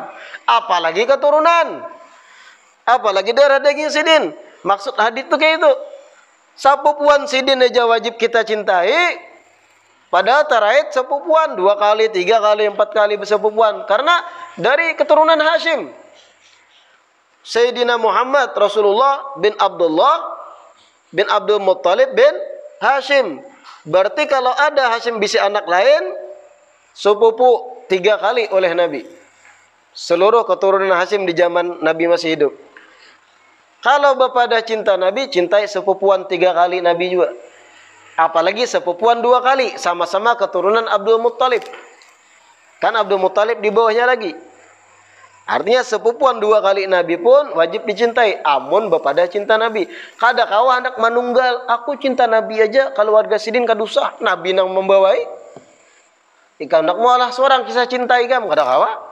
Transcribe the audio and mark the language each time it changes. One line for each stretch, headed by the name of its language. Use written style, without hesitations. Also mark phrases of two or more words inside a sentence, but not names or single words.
Banjar: Apalagi keturunan, apalagi darah daging Sidin. Maksud hadis itu kayak itu. Sepupuan Sidin aja wajib kita cintai. Padahal tarait sepupuan 2 kali, 3 kali, 4 kali bersepupuan. Karena dari keturunan Hashim. Sayyidina Muhammad Rasulullah bin Abdullah bin Abdul Muttalib bin Hashim. Berarti kalau ada Hashim bisi anak lain, sepupu 3 kali oleh Nabi. Seluruh keturunan Hashim di zaman Nabi masih hidup. Kalau bapak ada cinta Nabi, cintai sepupuan 3 kali Nabi juga. Apalagi sepupuan 2 kali, sama-sama keturunan Abdul Muttalib. Kan Abdul Muttalib di bawahnya lagi. Artinya sepupuan 2 kali Nabi pun wajib dicintai. Amun bapak ada cinta Nabi. Kada kawa hendak manunggal, aku cinta Nabi aja, keluarga Sidin kadusah, Nabi nang membawai. Ikam hendak mualah seorang kisah cinta ikam, kada kawa.